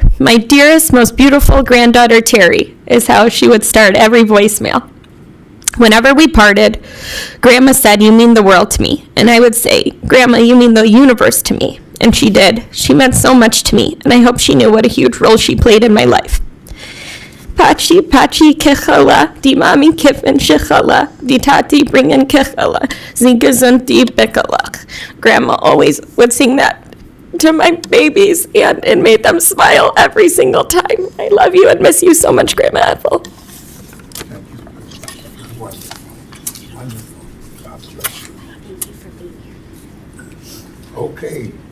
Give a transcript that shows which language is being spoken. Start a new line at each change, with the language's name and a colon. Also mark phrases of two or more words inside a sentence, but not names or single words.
English: My dearest, most beautiful granddaughter, Teri, is how she would start every voicemail. Whenever we parted, Grandma said, you mean the world to me. And I would say, Grandma, you mean the universe to me. And she did. She meant so much to me, and I hope she knew what a huge role she played in my life.
Yiddish: פּאַטשי, פּאַטשי, קיכעלאַך, די מאַמע קויפֿן שיכעלאַך, די טאַטע ברענגען קיכעלאַך, זײַ געזונט די ביקעלאַך.
English: Grandma always would sing that to my babies, and it made them smile every single time. I love you and miss you so much, Grandma Ethel. Okay.